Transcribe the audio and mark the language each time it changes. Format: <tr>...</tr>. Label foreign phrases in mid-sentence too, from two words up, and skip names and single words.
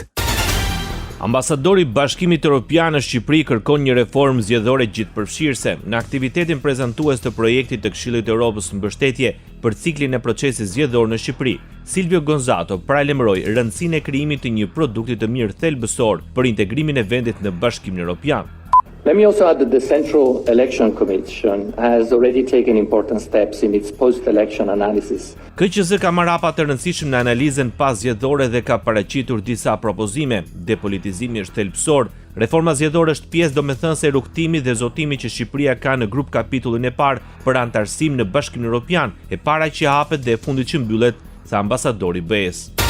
<sq>Ambasadori i Bashkimit Evropian në Shqipëri kërkon një reformë zgjedhore gjithëpërfshirëse. Në aktivitetin prezantues të projektit të Këshillit të Evropës në mbështetje për ciklin e procesit zgjedhor në Shqipëri, Silvio Gonzato paralajmëroi rëndësinë e krijimit të një produkti të mirë thelbësor për integrimin e vendit në Bashkimin Evropian.</sq> <en>Let me also add that the Central Election Commission has already taken important steps in its post-election analysis.</en> <sq>KQZ ka marrë hapa të rëndësishëm në analizën pas zgjedhore dhe ka paraqitur disa propozime. Depolitizimi është thelbësor, reforma zgjedhore është pjesë domethënëse e rrugtimit dhe zotimit që Shqipëria ka në grup kapitullin e parë për antarësim në Bashkimin Evropian, e para që hapet dhe e fundit që mbyllet, tha ambasadori BE-s.</sq>